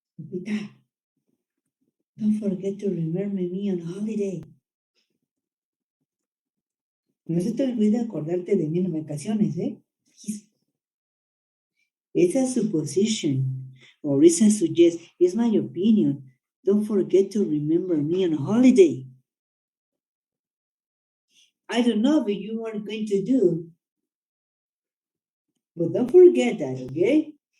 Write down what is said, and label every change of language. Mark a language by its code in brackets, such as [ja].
[en] Pita, don't forget to remember me on holiday. [es] No se te olvide acordarte de mí en vacaciones, ¿eh? [en] It's a supposition, or it's a suggestion. It's my opinion. Don't forget to remember me on holiday. I don't know what you are going to do, but don't forget that, okay?